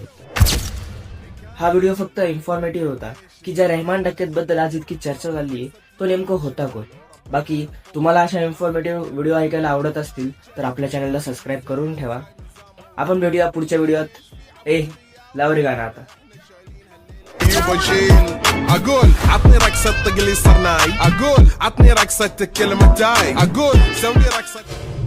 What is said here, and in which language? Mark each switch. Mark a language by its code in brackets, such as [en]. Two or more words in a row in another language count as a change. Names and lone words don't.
[mr] हा व्हिडिओ फक्त इन्फॉर्मेटिव्ह होता की ज्या रेहमान डकेत बद्दल आज इतकी चर्चा झाली तो नेमकं होता कोण. बाकी तुम्हाला अशा [en] informative video [mr] ऐकायला आवडत असतील तर आपल्या चॅनलला सबस्क्राईब करून ठेवा. आपण भेटूया पुढच्या व्हिडिओत. लाव रे गाणं आता. [ar] اقول عطني رقصة تقلي صرناي، اقول عطني رقصة كلمة تاي، اقول سوي رقصة